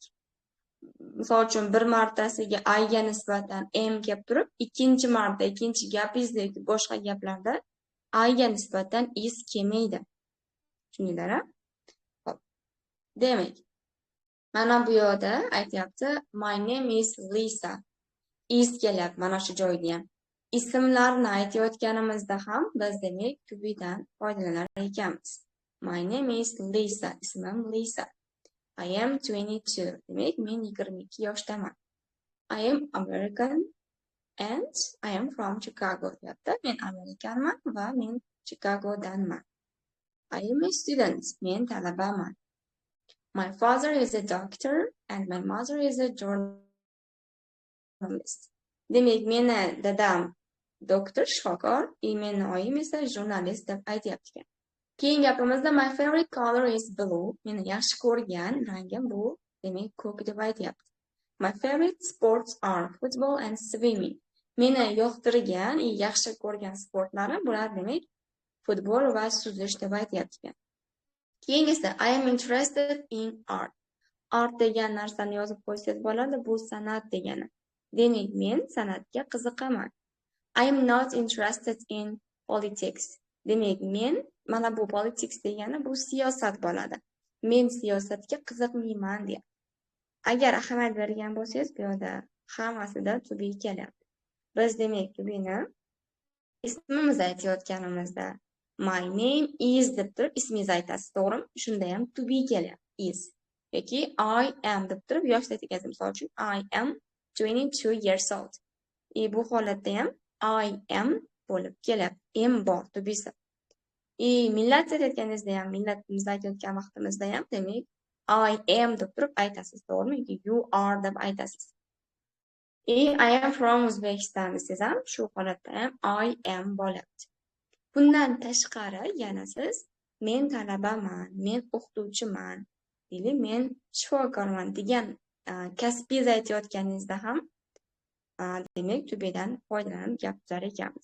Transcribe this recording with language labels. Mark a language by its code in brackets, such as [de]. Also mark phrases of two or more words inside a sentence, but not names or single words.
[uz] Misol uchun bir martasiga I ga nisbatan am kelib turib, ikkinchi marta, ikkinchi gapingizda yoki boshqa gaplarda I ga nisbatan is kelmaydi. Tushundinglar-a? Xo'p. Demak, mana bu yerda aytyapti, [en] my name is Lisa. [uz] Is kelyapti mana shu joyda ham. Ismlarni aytayotganimizda ham biz demak [en] to be [uz] dan foydalanar ekanmiz. [en] My name is Lisa. [uz] Ismim Lisa. [en] I am 22. [uz] Demak, men 22 yoshdaman. [en] I am American and I am from Chicago. [uz] Deyapti. Men Amerikanman va men Chicagodanman. [en] I am a student. [uz] Men talabaman. [en] My father is a doctor and my mother is a journalist. [uz] Demak, meni dadam doktor, shifokor, meni oyim esa jurnalist deb aytyapti. Keyin gapimizda [en] my favorite color is blue. [uz] Meni yaxshi ko'rgan rangim bu, demak ko'k deb aytyapti. [en] My favorite sports are football and swimming. [uz] Meni yoqtirgan, yaxshi ko'rgan sportlarim bular demak futbol va suzish deb aytyapti. Keyingisida [en] I am interested in art. [uz] Art degan narsani yozib qo'ysangiz bo'ladi, bu san'at degani. Demak, men san'atga qiziqaman. [en] I am not interested in politics. [uz] Demak, men mana bu politics degani bu siyosat bo'ladi. Men siyosatga qiziqmayman deyapti. Agar ahamiyat bergan bo'lsangiz, bu yerda hammasida [en] to be [uz] kelyapti. Biz demak buni ismimizni aytayotganimizda [en] my name is [uz] deb turib ismingizni aytasiz, to'g'rimi? Shunda ham [en] to be [uz] kelyapti is. Yoki I am deb turib yoshni aytasiz. [en] Misol uchun I am 22 years old. [uz] Bu holatda ham [en] I am [uz] bo'lib kelyapti. Am bor [en] to be [uz] si. Millat aytayotganingizda ham, millatimizni aytayotgan vaqtimizda ham demak [en] I am [uz] deb turib aytasiz, to'g'rimi? Yoki [en] you are [uz] deb aytasiz. [en] I am from Uzbekistan [uz] desangiz ham shu holatda ham [en] I am [uz] bo'lyapti. Bundan tashqari yana siz men talabaman, men o'qituvchiman, yoki men shifokorman degan kasbingizni aytayotganingizda ham demak [en] to be'dan [uz] foydalanib gap tuzar ekanmiz.